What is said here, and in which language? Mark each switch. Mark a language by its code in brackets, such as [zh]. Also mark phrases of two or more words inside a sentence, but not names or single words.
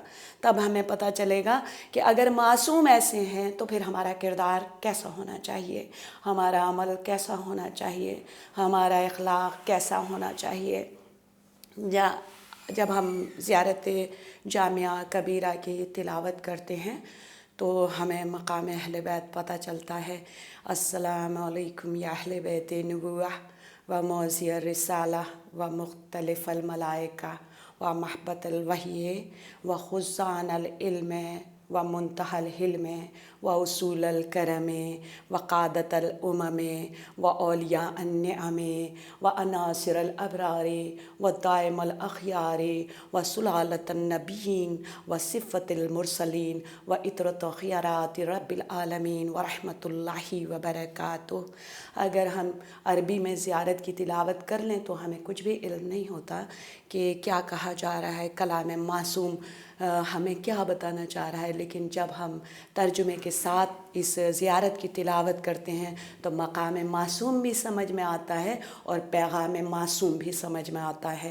[ur] تب ہمیں پتہ چلے گا کہ اگر معصوم ایسے ہیں تو پھر ہمارا کردار کیسا ہونا چاہیے، ہمارا عمل کیسا ہونا چاہیے، ہمارا اخلاق کیسا ہونا چاہیے۔ جب ہم زیارت جامعہ کبیرہ کی تلاوت کرتے ہیں تو ہمیں مقام اہل بیت پتہ چلتا ہے۔ [ar] السلام علیکم یا اہل بیت نبوہ و موضع الرسالہ و مختلف الملائکہ و محبت الوحی و خزان العلم و منتہى الحلم و اصول الکرم و قادت الامم و اولیاء النعم و عناصر الابرار و دائم الاخیار و سلالۃ النبیین و صفت المرسلین و عطرت خیارات رب العالمین و رحمۃ اللہ وبرکاتہ۔ [ur] اگر ہم عربی میں زیارت کی تلاوت کر لیں تو ہمیں کچھ بھی علم نہیں ہوتا کہ کیا کہا جا رہا ہے، کلام معصوم ہمیں کیا بتانا چاہ رہا ہے، لیکن جب ہم ترجمے کے ساتھ اس زیارت کی تلاوت کرتے ہیں تو مقام معصوم بھی سمجھ میں آتا ہے اور پیغام معصوم بھی سمجھ میں آتا ہے۔